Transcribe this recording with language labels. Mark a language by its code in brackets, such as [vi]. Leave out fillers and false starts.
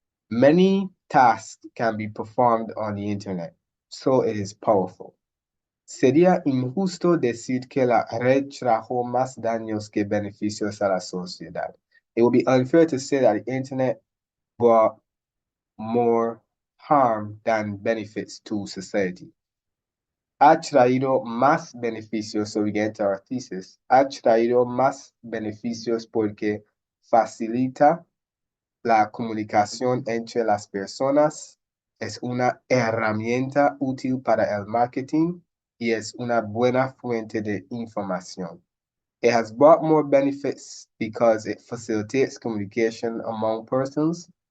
[en] Many tasks can be performed on the internet, so it is powerful. [es] Sería injusto decir que la red trajo más daños que beneficios a la sociedad. [en] It would be unfair to say that the internet brought more harm than benefits to society. [es] Ha traído más beneficios, [en] so we get into our thesis, [es] ha traído más beneficios porque facilita la comunicación entre las personas, es una herramienta útil para el marketing y es una buena fuente de información. [en] It has brought more benefits because it facilitates communication among persons.